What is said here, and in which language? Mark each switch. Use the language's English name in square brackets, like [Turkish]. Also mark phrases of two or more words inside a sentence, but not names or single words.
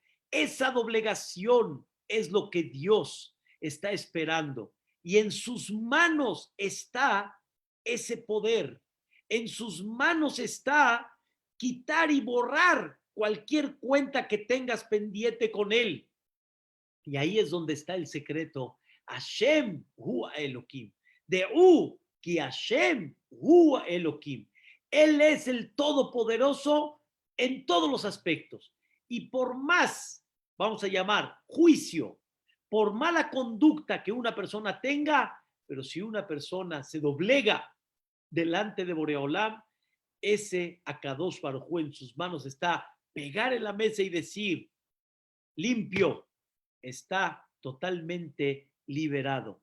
[Spanish] Esa doblegación es lo que Dios está esperando. Y en sus manos está ese poder. En sus manos está quitar y borrar cualquier cuenta que tengas pendiente con él. Y ahí es donde está el secreto. [Hebrew] Hashem hu Elohim. De ki Hashem hu Elohim. [Spanish] Él es el todopoderoso en todos los aspectos. Y por más, vamos a llamar, juicio, por mala conducta que una persona tenga, pero si una persona se doblega delante de Boreolam, ese [Hebrew] Akadosh Baruj Hu [Spanish] en sus manos está pegar en la mesa y decir, limpio, está totalmente liberado.